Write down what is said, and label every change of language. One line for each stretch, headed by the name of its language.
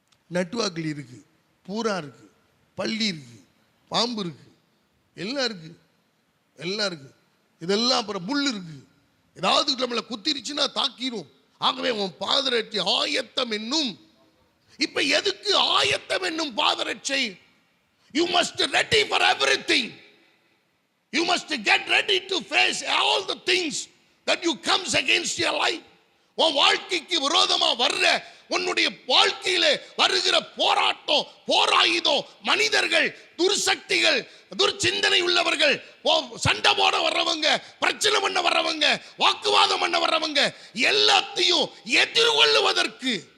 Tamil: நட்டுவாக்கில் இருக்கு, பூரா இருக்கு, பள்ளி இருக்கு, பாம்பு இருக்கு, எல்லாம் இருக்கு, எல்லாம் இருக்கு. இதெல்லாம் அப்புறம் முள் இருக்கு, ஏதாவது நம்மளை குத்திருச்சுன்னா தாக்கிரும். ஆகவே உன் பாதரட்சை ஆயத்தம் என்னும். இப்ப எதுக்கு ஆயத்தம் என்னும் பாதரட்சை?
English: You must ready for everything. You must get ready to face all the things that you comes against your life.
Tamil: உன் வாழ்க்கைக்கு விரோதமா வர்ற, உன்னுடைய வாழ்க்கையில வருகிற போராட்டம், போராயுதம், மனிதர்கள், துர்சக்திகள், துர்சிந்தனை உள்ளவர்கள், சண்டை போட வர்றவங்க, பிரச்சனை பண்ண வர்றவங்க, வாக்குவாதம் பண்ண வர்றவங்க, எல்லாத்தையும் எதிர்கொள்ளுவதற்கு.